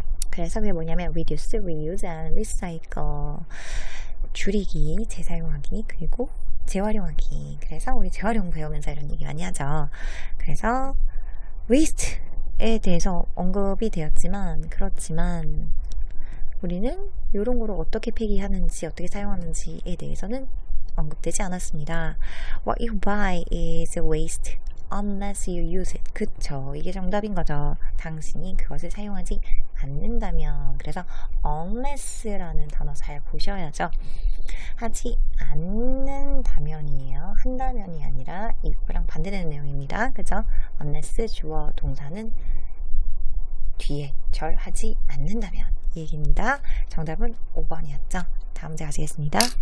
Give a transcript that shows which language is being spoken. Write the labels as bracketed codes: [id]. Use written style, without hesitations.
[ko] 그래서 그게 뭐냐면 [en] reduce, reuse, and recycle [ko] 줄이기, 재사용하기, 그리고 재활용하기. 그래서 우리 재활용 배우면서 이런 얘기 많이 하죠. 그래서 waste에 대해서 언급이 되었지만 그렇지만 우리는 이런 거를 어떻게 폐기하는지 어떻게 사용하는지에 대해서는 언급되지 않았습니다. [en] What you buy is waste unless you use it. [ko] 그쵸, 이게 정답인 거죠. 당신이 그것을 사용하지 않는다면. 그래서 unless라는 단어 잘 보셔야죠. 하지 않는다면이에요. 한다면이 아니라 이거랑 반대되는 내용입니다. 그죠? unless 주어 동사는 뒤에 절하지 않는다면 이 얘기입니다. 정답은 5번이었죠. 다음 문제 가시겠습니다.